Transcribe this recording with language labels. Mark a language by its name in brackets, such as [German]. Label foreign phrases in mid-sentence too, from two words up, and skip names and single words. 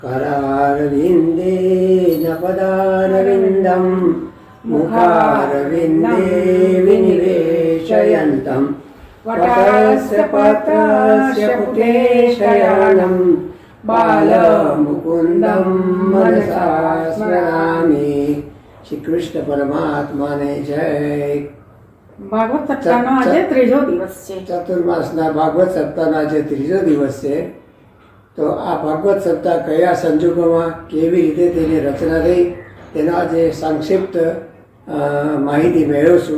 [Sanskrit] करारविन्देन पदारविन्दं मुखारविन्दे विनिवेशयन्तं वटस्य पत्रस्य पुटे शयनं बालमुकुन्दं मनसा स्मरामि। [Gujarati] શ્રી કૃષ્ણ પરમાત્મા ને જય। ભાગવત સપ્તાહનો આજે ત્રીજો દિવસ છે. ચતુર્માસના ભાગવત સપ્તાહનો આજે ત્રીજો દિવસ છે. તો આ ભાગવત સપ્તાહ કયા સંજોગોમાં કેવી રીતે તેની રચના થઈ તેનો આજે સંક્ષિપ્ત માહિતી મેળવશું.